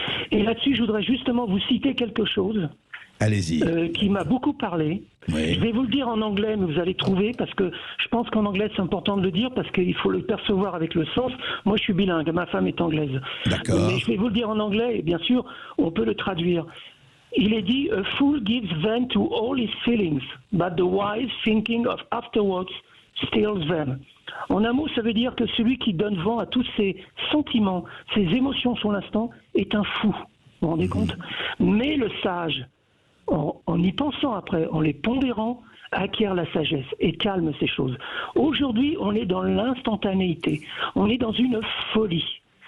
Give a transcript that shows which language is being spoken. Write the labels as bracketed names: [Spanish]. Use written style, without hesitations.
[French] Et là-dessus, je voudrais justement vous citer quelque chose. Allez-y. Qui m'a beaucoup parlé. Oui. Je vais vous le dire en anglais, mais vous allez trouver, parce que je pense qu'en anglais, c'est important de le dire, parce qu'il faut le percevoir avec le sens. Moi, je suis bilingue, ma femme est anglaise. D'accord. Mais je vais vous le dire en anglais, et bien sûr, on peut le traduire. Il est dit, [English] a fool gives vent to all his feelings, but the wise thinking of afterwards steals them. [French] En un mot, ça veut dire que celui qui donne vent à tous ses sentiments, ses émotions sur l'instant, est un fou. Vous vous rendez compte? Mais le sage, en y pensant après, en les pondérant, acquiert la sagesse et calme ces choses. Aujourd'hui, on est dans l'instantanéité. On est dans une folie.